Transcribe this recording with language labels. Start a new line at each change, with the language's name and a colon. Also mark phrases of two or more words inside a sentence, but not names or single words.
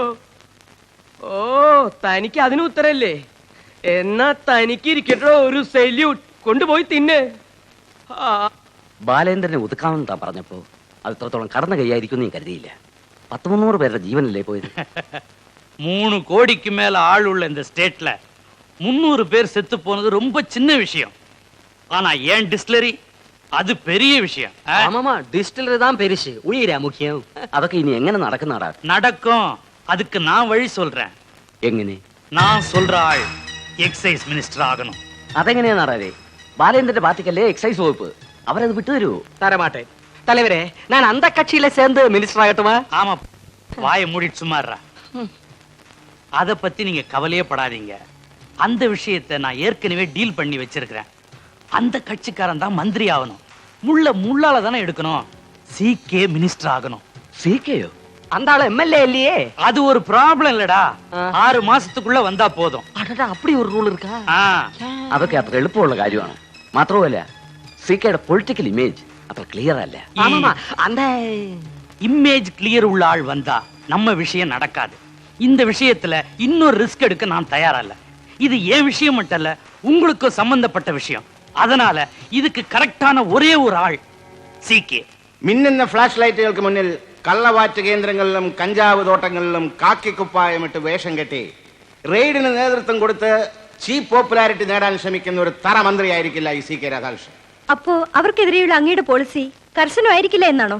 Malayalam: ഓ, തനിക്ക് അതിന് ഉത്തരല്ലേ? എന്നാ തനിക്ക് ഇരിക്കട്ടോ ഒരു സല്യൂട്ട്. കൊണ്ടുപോയി തിന്ന്. ബാലേന്ദ്രനെ ഒതുക്കാമെന്ന് താൻ പറഞ്ഞപ്പോ അത് ഇത്രത്തോളം കടന്നു കൈയായിരിക്കും ഞാൻ കരുതിയില്ല. 100-300 പേരുടെ ജീവനല്ലേ പോയത്?
Tamil: 3 கோடிக்கு மேல ஆள் உள்ள இந்த ஸ்டேட்ல 300 பேர் செத்து போனது ரொம்ப சின்ன விஷயம். ஆனா ஏன் டிஸ்டிலரி அது பெரிய விஷயம். ஆமாமா, டிஸ்டிலரி தான் பெருசு, உயிரா முக்கியம்.
Malayalam: അതൊക്കെ ഇനി എങ്ങനെ നടക്കുന്നതാടാ?
Tamil: நடக்கும். அதுக்கு நான் வழி சொல்றேன்.
Malayalam: എങ്ങനെ?
Tamil: நான் சொல்ற ஆள்
English: excise minister
Tamil: ஆகணும்.
Malayalam: അതെങ്ങനെയാ നാടാരെ? ബാലേന്ദ്രന്റെ പാർട്ടിക്കല്ലേ എക്സൈസ് വകുപ്പ്. അവരത് വിട്ടുതരുമോ?
Tamil: தரமாட்டேன் தலைவரே. நான் அந்த கட்சியில சேர்ந்து மினிஸ்டர் ஆகட்டுமா? ஆமா, வாயை மூடிட்டு சும்மாறா. அத பத்தி நீங்க கவலையே படாதீங்க. அந்த விஷயத்தை நான் ஏற்கனவே டீல் பண்ணி வச்சிருக்கிறேன். அந்த கட்சிக்காரன் தான் மந்திரி ஆகணும். முள்ளால தானே எடுக்கணும். CK மினிஸ்டர் ஆகணும்.
Malayalam: സി-കെയോ?
Tamil: அந்த ஆளு MLA இல்லையே. அது ஒரு ப்ராப்ளம் இல்லடா. 6 மாசத்துக்குள்ள வந்தா போதும். அடடா, அப்படி ஒரு ரூல் இருக்கா? ஆ,
Malayalam: അതൊക്കെ അത്ര എളുപ്പമുള്ള കാര്യമാണ്. മാത്രമല്ല സി-കെയുടെ
English: political image
Malayalam: അത്ര ക്ലിയർ അല്ല.
Tamil: ஆமாமா, அந்த
English: image clear
Tamil: உள்ள ஆள் வந்தா நம்ம விஷயம் நடக்காது. இந்த விஷயத்துல இன்னொரு ரிஸ்க் எடுக்க நான் தயாரா இல்ல. இது ஏன் விஷயம் மட்டும் இல்ல, உங்களுக்கு சம்பந்தப்பட்ட விஷயம். அதனால இதுக்கு கரெக்டான ஒரே ஒரு ஆள் CK.
Malayalam: മിന്നുന്ന
English: flash lights
Malayalam: മുന്നിൽ കള്ളവാറ്റ് കേന്ദ്രങ്ങളിലും കഞ്ചാവ് തോട്ടങ്ങളിലും കാക്കിക്കുപ്പായമിട്ട് വേഷം കെട്ടി റെയ്ഡിന് നേതൃത്വം കൊടുത്ത്
English: cheap popularity
Malayalam: നേടാൻ ശ്രമിക്കുന്ന ഒരു തറ മന്ത്രിയായിരിക്കില്ല ഈ CK രാധാകൃഷ്ണൻ. അപ്പോ അവർക്കെതിരെയുള്ള അങ്ങയുടെ പോളിസി കർശനമായിരിക്കില്ല എന്നാണോ?